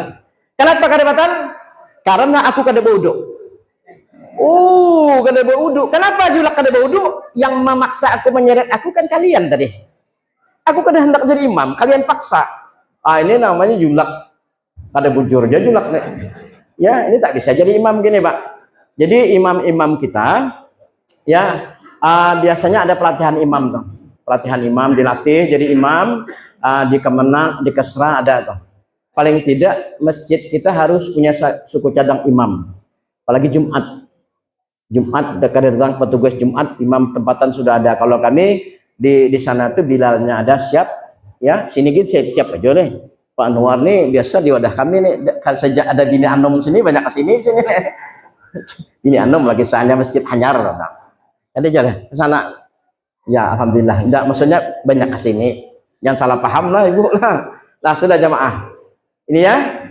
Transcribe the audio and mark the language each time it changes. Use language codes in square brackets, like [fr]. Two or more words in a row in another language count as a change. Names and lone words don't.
[bjn] Kenapa kada batal? Karena aku kada baudu. Kada baudu. Kenapa julak kada baudu? Yang memaksa aku menyeret aku kan kalian tadi. Aku kada hendak jadi imam, kalian paksa. Ini namanya julak. Kada bujur aja julak nih. [id] Ya, ini tak bisa jadi imam gini, Pak. Jadi imam-imam kita ya biasanya ada pelatihan imam tuh. Pelatihan imam dilatih jadi imam di Kemenang, di Kesra ada tuh. paling tidak masjid kita harus punya suku cadang imam. Apalagi Jumat dekat datang petugas Jumat, imam tempatan sudah ada. Kalau kami di sana tuh Bilalnya ada siap, ya sini gitu siap aja nih. Pak Anwar nih biasa di wadah kami nih sejak ada Bini Anom sini banyak kesini sini. Bini Anom lagi soalnya masjid Hanyar. Ada jalan ke sana. Ya alhamdulillah. Enggak maksudnya banyak kesini. Jangan salah paham lah ibu lah. Lah sudah jamaah. Ini ya.